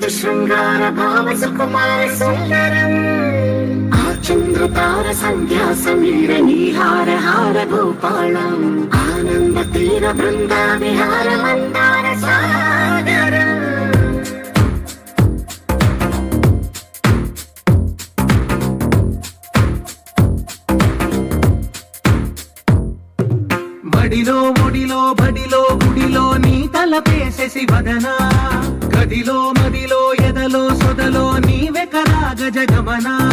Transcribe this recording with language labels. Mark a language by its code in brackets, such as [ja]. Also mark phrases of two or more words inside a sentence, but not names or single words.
[sa] शृङ्गार भाव सुकुमार सुन्दरम् आचन्द्रतार सन्ध्या समीर नीहार हार भूपालम् आनन्द तीर वृन्दा विहार मन्दार सागरम् [te] బడిలో ముడిలో బడిలో గుడిలో నీ తలపేసేసి వదనా గదిలో మదిలో ఎదలో సొదలో నీవెకరా గజగమనా